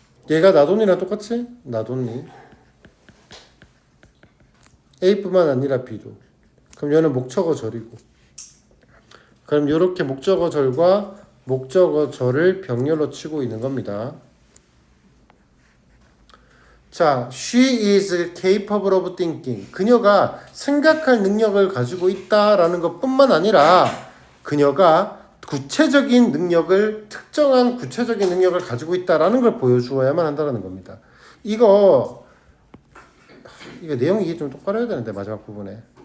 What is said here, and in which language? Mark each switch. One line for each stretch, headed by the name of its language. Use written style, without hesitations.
Korean: 얘가 not only랑 똑같지?
English: not only.
Korean: A뿐만 아니라 B도. 그럼 얘는 목적어절이고. 그럼 이렇게 목적어절과 목적어절을 병렬로 치고 있는 겁니다. 자,
English: she is capable of thinking.
Korean: 그녀가 생각할 능력을 가지고 있다라는 것뿐만 아니라 그녀가 구체적인 능력을, 특정한 구체적인 능력을 가지고 있다라는 걸 보여주어야만 한다는 겁니다. 이거 내용이 이게 좀 똑바로 해야 되는데 마지막 부분에.